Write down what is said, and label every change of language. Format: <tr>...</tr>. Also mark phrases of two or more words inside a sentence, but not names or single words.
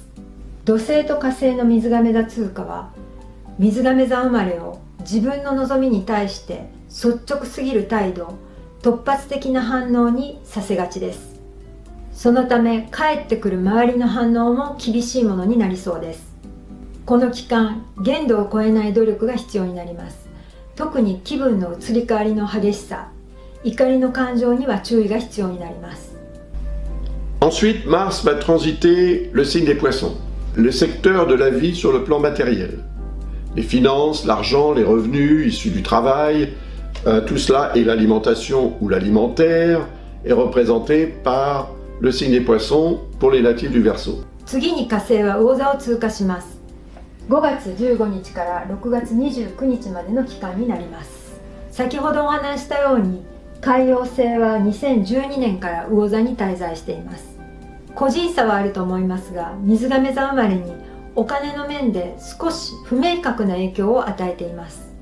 <ja>土星と火星の水亀座通過は、水亀座生まれを自分の望みに対して率直すぎる態度、突発的な反応にさせがちです。そのため、返ってくる周りの反応も厳しいものになりそうです。この期間、限度を超えない努力が必要になります。特に気分の移り変わりの激しさ、怒りの感情には注意が必要になります。</ja> <fr>Ensuite, Mars va transiter le signe des poissons, le secteur de la vie sur le plan matériel. Les finances, l'argent, les revenus issus du travail, tout cela et l'alimentation ou l'alimentaire est représenté par le signe des poissons pour les natifs du Verseau.</fr> <ja>次に火星は魚座を通過します。5月15日から6月29日までの期間になります。先ほどお話したように、海王星は2012年から魚座に滞在しています。個人差はあると思いますが、水亀座生まれにお金の面で少し不明確な影響を与えています。</ja>